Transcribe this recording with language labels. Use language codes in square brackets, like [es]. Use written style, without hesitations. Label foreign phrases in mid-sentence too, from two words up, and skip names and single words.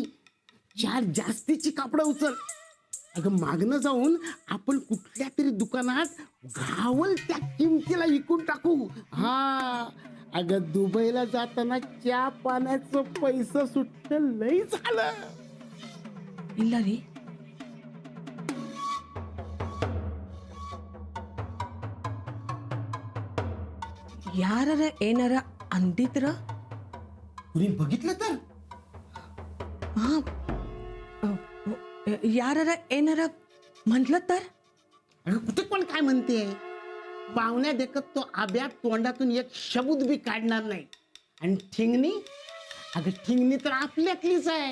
[mr] 4 जास्तीची कापडं उचल. अगं मागणं जाऊन आपण कुठल्या तरी दुकानात घावल त्या किमतीला विकून टाकू. हा, अगं दुबईला जाताना चहा पाण्याचं पैसे सुटलं लई झालं. [kn] ಇಲ್ಲ ರೀ. ಯಾರರ ಏನಾರ ಅಂದಿದ್ರ? [mr] कुणी बघितलं तर? हा, यारारा येणारा म्हटलं तर? अगं कुठे पण काय म्हणते? पाहुण्या देखत तो आब्या तोंडातून एक शब्द बी काढणार नाही. आणि ठिंगणी, अगं ठिंगणी तर आपल्यातलीच आहे.